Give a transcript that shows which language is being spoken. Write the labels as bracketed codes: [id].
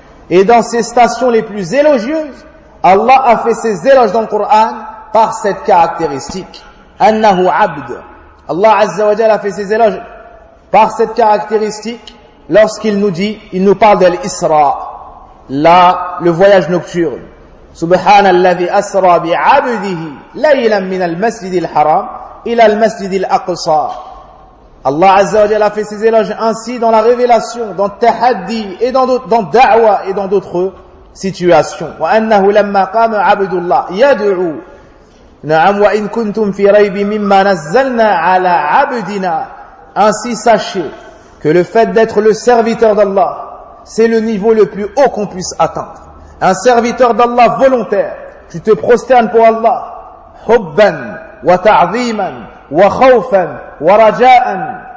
[fr] Et dans ses stations les plus élogieuses, Allah a fait ses éloges dans le Coran par cette caractéristique. [ar] أَنَّهُ عَبْدُ. [fr] Allah Azza wa Jalla a fait ses éloges par cette caractéristique lorsqu'il nous dit, il nous parle d'al-Isra, là, le voyage nocturne. [ar] سبحان الذي أسرى بعبده ليلا من المسجد الحرام إلى المسجد الأقصى. [fr] Allah Azza wa Jalla a fait ses éloges ainsi dans la révélation, dans tahaddi et dans da'wa et dans d'autres situations. [ar] وأنه لما قام عبد الله يدعو نعم وإن كنتم في ريب مما نزلنا على عبدنا. [fr] Ainsi sachez que le fait d'être le serviteur d'Allah, c'est le niveau le plus haut qu'on puisse atteindre. Un serviteur d'Allah volontaire, tu te prosternes pour Allah, [ar] hubban wa ta'ziman wa khawfan wa raja'an.